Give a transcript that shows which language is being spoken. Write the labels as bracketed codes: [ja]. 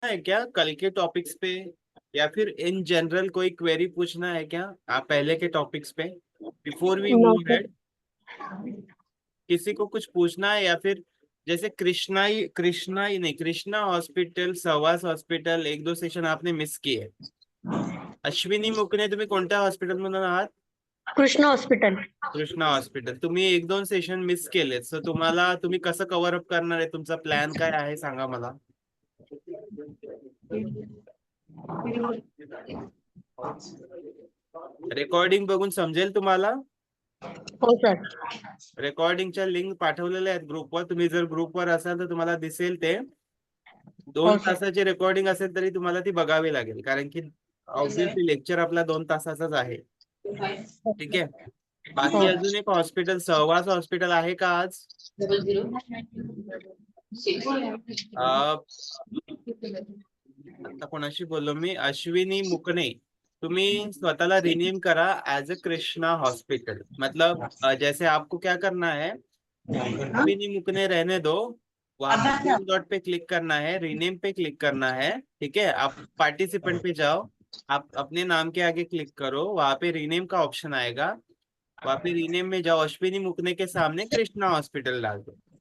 [hi] है क्या कल के टॉपिक्स पे, या फिर इन जनरल कोई क्वेरी पूछना है क्या आप पहले के टॉपिक्स पे, [en] Before we know move sir. Head? [hi] किसी को कुछ पूछना है, या फिर जैसे कृष्णा ही नहीं, कृष्णा हॉस्पिटल, सवास हॉस्पिटल, एक दो सेशन आपने मिस किए. [mr] अश्विनी मुकणे तुम्ही कोणत्या हॉस्पिटल मधून आहात? कृष्णा हॉस्पिटल. कृष्णा हॉस्पिटल. तुम्ही एक दोन सेशन मिस केले, सो तुम्ही कसं कव्हर अप करणार आहे? तुमचा प्लॅन काय आहे सांगा मला. रेकॉर्डिंग बघून समजेल तुम्हाला. हो सर. रेकॉर्डिंगच्या लिंक पाठवलेल्या आहेत ग्रुपवर. तुम्ही जर ग्रुपवर असाल तर तुम्हाला दिसेल ते. हो 2 सर. तासाची रेकॉर्डिंग असेल तरी तुम्हाला ती बघावी लागेल, कारण की ऑब्विसली लेक्चर आपला 2 तासाचाच आहे. ठीक आहे. हो. बाकी अजून एक हॉस्पिटल, सहवास हॉस्पिटल आहे का आज? अं, आता कोणाशी बोललो मी? अश्विनी मुकणे. तुम्ही स्वतःला रिनेम करा [en] as a [mr] कृष्णा हॉस्पिटल. [hi] मतलब जैसे आपको क्या करना है, अश्विनी मुकने रहने दो, वहां पे तीन डॉट पे क्लिक करना है, रीनेम पे क्लिक करना है. ठीक है, आप पार्टिसिपेंट पे जाओ, आप अपने नाम के आगे क्लिक करो, वहां पे रीनेम का ऑप्शन आएगा. वहां पे रीनेम में जाओ, अश्विनी मुकने के सामने कृष्णा हॉस्पिटल डाल दो.